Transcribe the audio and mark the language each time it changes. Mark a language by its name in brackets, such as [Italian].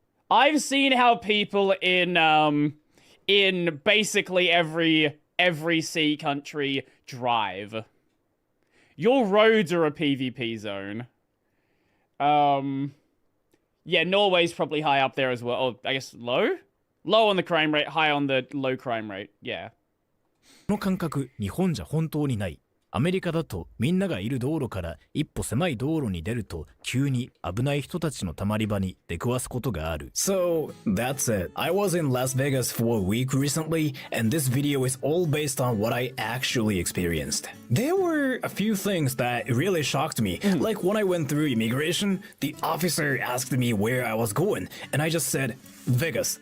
[English] I've seen how people in basically every sea country drive. Your roads are a PvP zone. Yeah, Norway's probably high up there as well. Oh, I guess low? Low on the crime rate, high on the low crime rate. Yeah. [Japanese] この感覚、日本じゃ本当にない。アメリカだとみんながいる道路から一歩狭い道路に出ると急に危ない人たちのたまり場に出くわすことがある。 [English] So, that's it. I was in Las Vegas for a week recently, and this video is all based on what I actually experienced. There were a few things that really shocked me. Like when I went through immigration, the officer asked me where I was going, and I just said, Vegas.